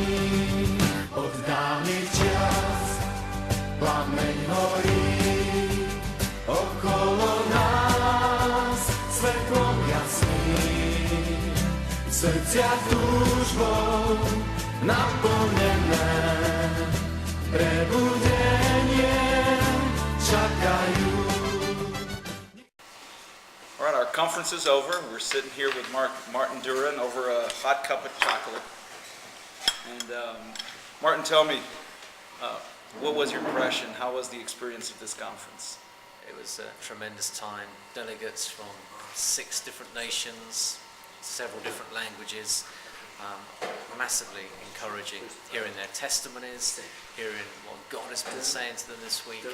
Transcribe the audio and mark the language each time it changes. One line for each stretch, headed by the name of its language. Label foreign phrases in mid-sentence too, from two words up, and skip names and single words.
Slovak: Od dávnych čias plameň horí, okolo nás svetlom jasný, v srdciach túžbou naplnené, prebudenie čakajú.
English: All right, our conference is over. We're sitting here with Martin Duran over a hot cup of chocolate. And Martin, tell me, what was your impression? How was the experience of this conference? It was a tremendous time. Delegates from 6 different nations, several different languages, massively encouraging, hearing their testimonies, hearing what God has been saying to them this week.